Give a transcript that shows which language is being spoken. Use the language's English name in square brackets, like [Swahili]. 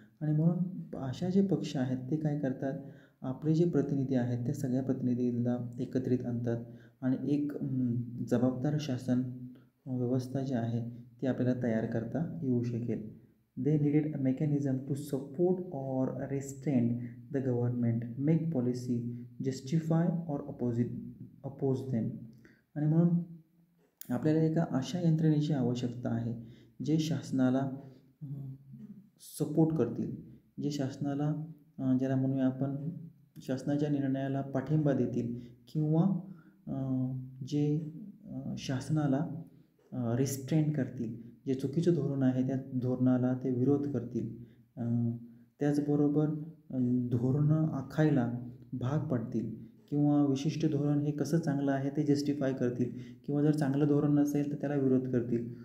[Marathi] आणि म्हणून अशा जे पक्ष आहेत ते काय करतात, आपले जे प्रतिनिधी आहेत त्या सगळ्या प्रतिनिधींना एकत्रित आणतात आणि एक जबाबदार शासन व्यवस्था जी आहे ती आपल्याला तयार करता येऊ शकेल. [English] They needed a mechanism to support or restrain the government, make policy, justify or oppose them. [Marathi] आणि म्हणून आपल्याला एका अशा यंत्रणेची आवश्यकता आहे जे शासनाला सपोर्ट करतील, जे शासनाला ज्याला म्हणूया आपण शासनाच्या निर्णयाला पाठिंबा देतील किंवा जे शासनाला रिस्ट्रेन करतील, जे चुकीचं धोरण आहे त्या धोरणाला ते विरोध करतील, त्याचबरोबर धोरणं आखायला भाग पडतील किंवा विशिष्ट धोरण हे कसं चांगलं आहे ते जस्टिफाय करतील किंवा जर चांगलं धोरण नसेल तर त्याला विरोध करतील.